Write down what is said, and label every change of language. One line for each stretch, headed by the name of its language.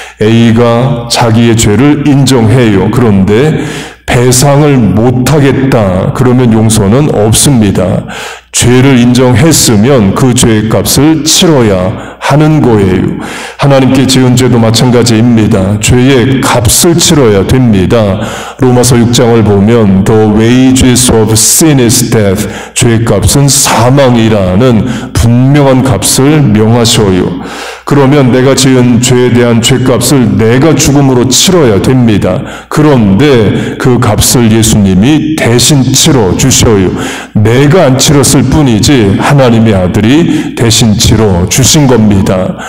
Korean: A가 자기의 죄를 인정해요. 그런데 배상을 못하겠다. 그러면 용서는 없습니다. 죄를 인정했으면 그 죄의 값을 치러야 하는 거예요. 하나님께 지은 죄도 마찬가지입니다. 죄의 값을 치러야 됩니다. 로마서 6장을 보면
English: The wages of sin is death.
Korean: 죄의 값은 사망이라는 분명한 값을 명하셔요. 그러면 내가 지은 죄에 대한 죄값을 내가 죽음으로 치러야 됩니다. 그런데 그 값을 예수님이 대신 치러 주셔요. 내가 안 치렀을 뿐이지 하나님의 아들이 대신 치러 주신 겁니다.